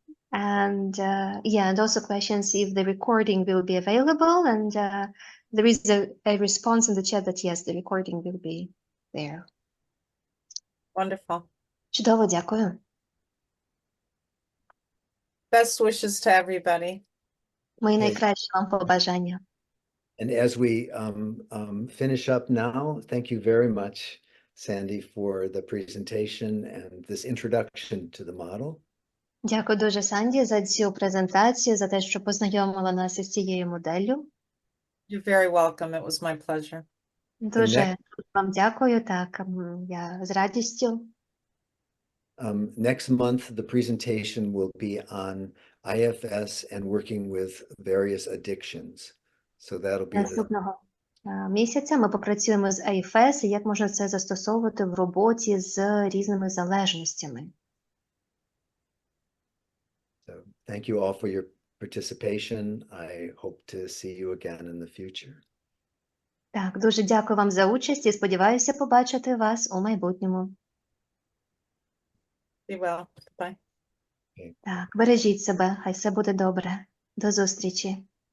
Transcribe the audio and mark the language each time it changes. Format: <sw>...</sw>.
<en>And yeah, and also questions if the recording will be available. And there is a response in the chat that yes, the recording will be there. Wonderful.</en> <uk>Чудово, дякую.</uk> <en>Best wishes to everybody.</en> <uk>Мої найкращі вам побажання.</uk> <en>And as we finish up now, thank you very much, Sandy, for the presentation and this introduction to the model.</en> <uk>Дякую дуже, Санді, за цю презентацію, за те, що познайомила нас із цією моделлю.</uk> <en>You're very welcome. It was my pleasure.</en> <uk>Дуже вам дякую, так, я з радістю.</uk> <en>Next month, the presentation will be on IFS and working with various addictions. So that'll be</en> <uk>Наступного місяця ми попрацюємо з IFS і як можна це застосовувати в роботі з різними залежностями.</uk> <en>So thank you all for your participation. I hope to see you again in the future.</en> <uk>Так, дуже дякую вам за участь і сподіваюся побачити вас у майбутньому.</uk> <en>Be well. Bye.</en> <uk>Так, бережіть себе, хай все буде добре. До зустрічі.</uk>